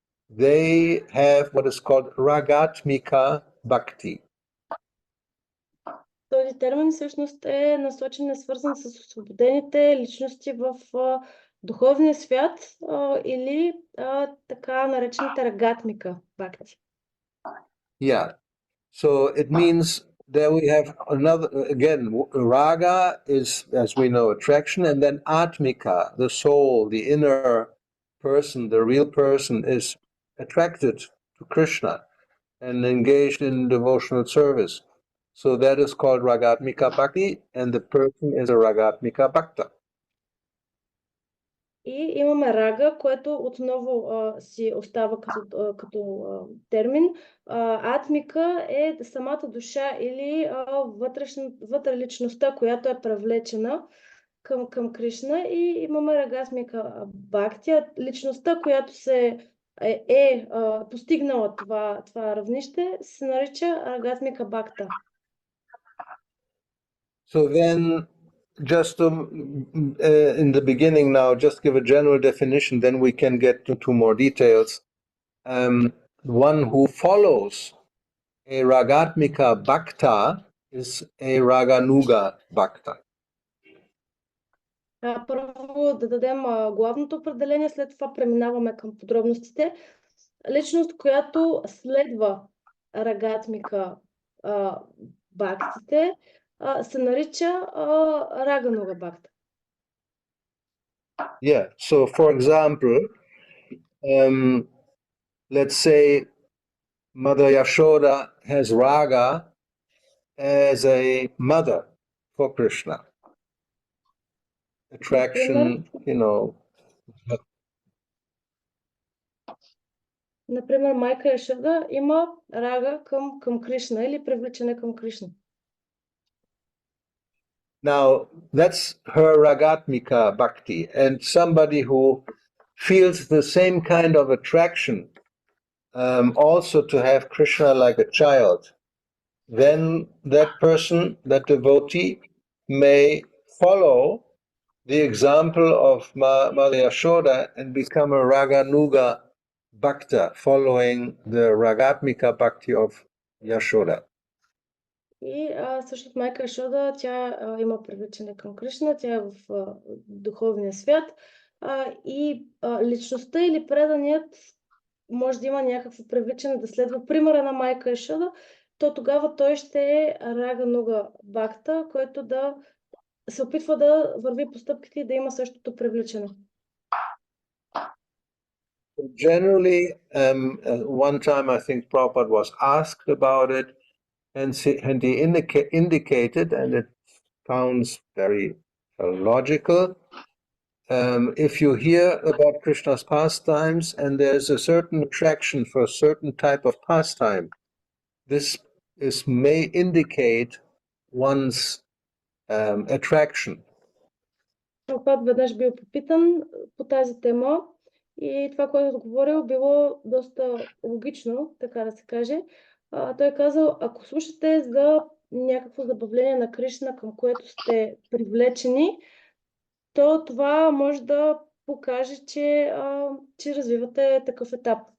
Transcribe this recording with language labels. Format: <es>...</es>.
<en>They have what is called Ragatmika Bhakti.</en> <bg>Този термин всъщност е насочен и свързан с освободените личности в духовния свят или така наречените Рагатмика Бхакти.</bg> <en>Yeah. So it means that we have another, again, raga is, as we know, attraction, and then atmika, the soul, the inner person, the real person, is attracted to Krishna and engaged in devotional service. So that is called Ragatmika Bhakti, and the person is a Ragatmika Bhakta.</en> <bg>И имаме рага, което отново си остава като термин. Атмика е самата душа или вътрешността, която е привлечена към Кришна, и имаме Рагатмика Бхакти, личността, която е постигнала това равнище, се нарича Рагатмика Бхакта.</bg> <en>So then, just in the beginning now, just give a general definition, then we can get into more details. One who follows a Ragatmika Bhakta is a Ragānuga Bhakta.</en> <bg>Първо да дадем главното определение, след това преминаваме към подробностите. Личност, която следва Рагатмика Бхактите, се нарича Ragānuga Bhakta.</bg> <en>Yeah, so for example, let's say Mother Yashoda has Raga as a mother for Krishna. Attraction, you know.</en> <bg>Например, майка Яшода има рага към Кришна или привличане към Кришна.</bg> <en>Now, that's her Ragatmika Bhakti, and somebody who feels the same kind of attraction also to have Krishna like a child, then that person, that devotee, may follow the example of Mother Yashoda and become a Ragānuga Bhakta, following the Ragatmika Bhakti of Yashoda.</en> <bg>И също майка Яшода, тя има привличане към Кришна, тя е в духовния свят и личността или преданият може да има някакво привличане да следва примера на майка Яшода, то тогава той ще е Рагānuga Бхакта, който да се опитва да върви по стъпките и да има същото привличане.</bg> <en>Generally, one time I think Prabhupada was asked about it, and he indicated, and it sounds very logical, if you hear about Krishna's pastimes and there's a certain attraction for a certain type of pastime, this may indicate one's attraction.</en> <bg>Прабхупад веднъж бил попитан по тази тема и това, което е отговорил, било доста логично, така да се каже. Той е казал, ако слушате за някакво забавление на Кришна, към което сте привлечени, то това може да покаже, че развивате такъв етап.</bg>